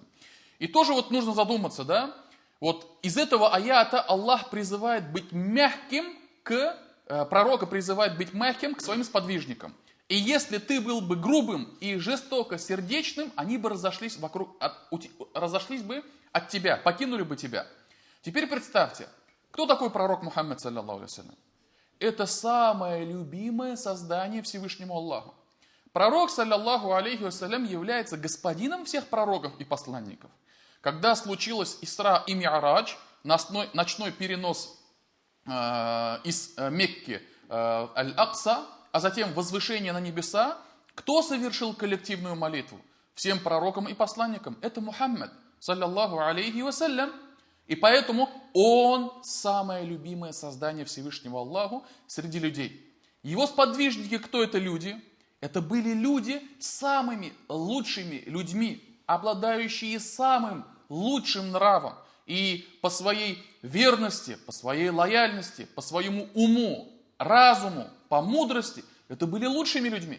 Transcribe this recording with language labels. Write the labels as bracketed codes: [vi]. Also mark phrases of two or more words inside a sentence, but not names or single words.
[ru] И тоже вот нужно задуматься, да, вот из этого аята Аллах призывает быть мягким пророка призывает быть мягким к своим сподвижникам. И если ты был бы грубым и жестокосердечным, они бы разошлись бы от тебя, покинули бы тебя. Теперь представьте, кто такой пророк Мухаммад, [ar] صلى الله عليه وسلم? [ru] Это самое любимое создание Всевышнему Аллаху. Пророк, [ar] صلى الله عليه وسلم, [ru] является господином всех пророков и посланников. Когда случилось Исра и Ми'радж, ночной перенос из Мекки Аль-Акса, а затем возвышение на небеса, кто совершил коллективную молитву? Всем пророкам и посланникам. Это Мухаммад, [ar] صلى الله عليه وسلم. [ru] И поэтому он самое любимое создание Всевышнего Аллаху среди людей. Его сподвижники, кто это люди? Это были люди самыми лучшими людьми, обладающие самым лучшим нравом. И по своей верности, по своей лояльности, по своему уму, разуму, по мудрости, это были лучшими людьми.